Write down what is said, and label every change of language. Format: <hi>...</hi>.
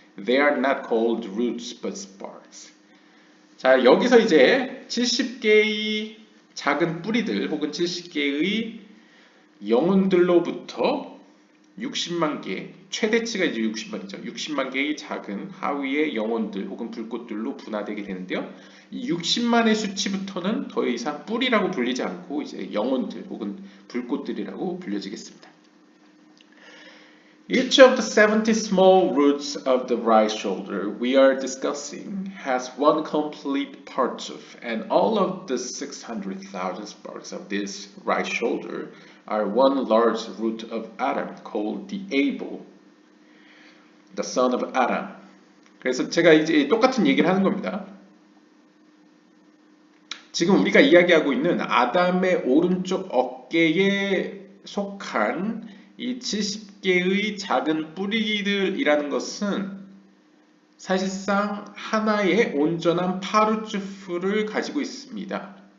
<en>They are not called roots but sparks.</en> <ko>자, 여기서 이제 70개의 작은 뿌리들 혹은 70개의 영혼들로부터 60만 개, 최대치가 이제 60만이죠. 60만 개의 작은 하위의 영혼들 혹은 불꽃들로 분화되게 되는데요. 이 60만의 수치부터는 더 이상 뿌리라고 불리지 않고 이제 영혼들 혹은 불꽃들이라고 불려지겠습니다.</ko> <en>Each of the 70 small roots of the right shoulder we are discussing has one complete partouf, and all of the 600,000 sparks of this right shoulder are one large root of Adam called the Abel, the son of Adam.</en> <ko>그래서 제가 이제 똑같은 얘기를 하는 겁니다. 지금 우리가 이야기하고 있는 아담의 오른쪽 어깨에 속한 이 70개의 작은 뿌리들이라는 것은 사실상 하나의 온전한 파르추프를 가지고 있습니다.</ko>